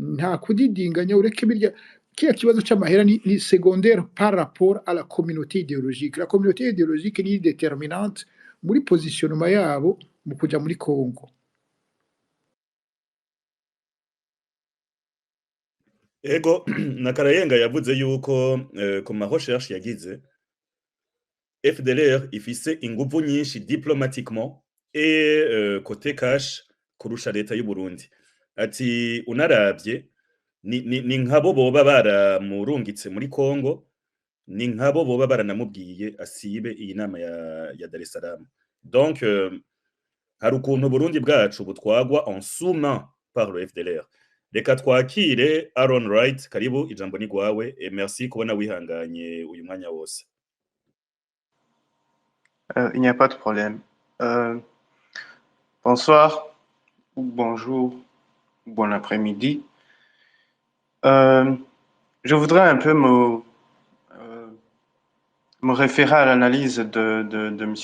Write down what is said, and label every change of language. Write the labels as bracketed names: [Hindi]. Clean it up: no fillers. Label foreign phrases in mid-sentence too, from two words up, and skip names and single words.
[Rundi] Nta kudidinganya ureke birya kiriya kibazo c'amahera ni [French] secondaire par rapport à la communauté idéologique. La communauté idéologique [Rundi] ni déterminante muri positionnement yabo mu kuja muri Congo. Ego na Karayenga yavuze yuko ku ma recherche yagize FDLR ifise inguvu nyinshi [French] diplomatiquement et côté cash [Rundi] kurusha leta y'u Burundi. Ati unaravye ni nkabo boba baramurungitse muri Congo, ni nkabo boba baranamubwiye asibe iyi nama ya Dar es Salaam. Donc hari ukuntu Burundi bwacu butwagwa [French] en sous-main par le FDLR. [Rundi] Reka twakire Aaron Wright, karibu ijambo ni gwawe, [French] et merci [Rundi] kubona wihanganye uyu mwanya wose. [French] Il n'y a pas de problème. Bonsoir, ou bonjour, ou bon après-midi. Je voudrais un peu me référer à l'analyse de M.